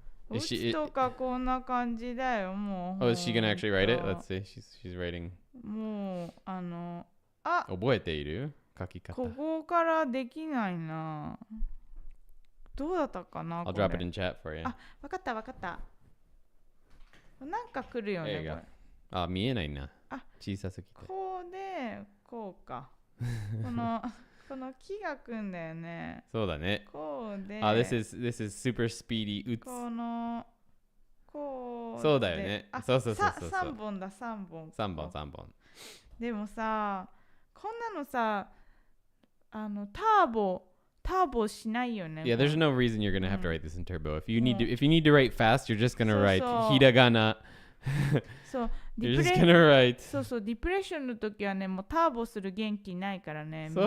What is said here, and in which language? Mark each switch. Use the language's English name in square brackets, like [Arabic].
[Japanese] 打つとかこんな感じだよ、もう。 [English] Oh, is she gonna actually write it? Let's see. She's writing. [Japanese] もう覚えている？書き方。ここからできないな。どうだったかな？ [English] I'll drop it in chat for you. [Japanese] わかった。なんか来るよね。見えないな。小さすぎて。こうで、こうか。この木が来んだよね。そうだね。こうで。 [English] this is super speedy 打つ。 [Japanese] こう。そうだよね。そう。 3本だ、3本。 3本。でもさ、こんなのさ、ターボしないよね。 [English] Yeah, there's no reason you're gonna have to write this in turbo. If you need to write fast, you're just gonna write hiragana. [Japanese] そう、 [English] you're just gonna write. [Japanese] そう、ディプレッションの時はね、もうターボする元気ないからね。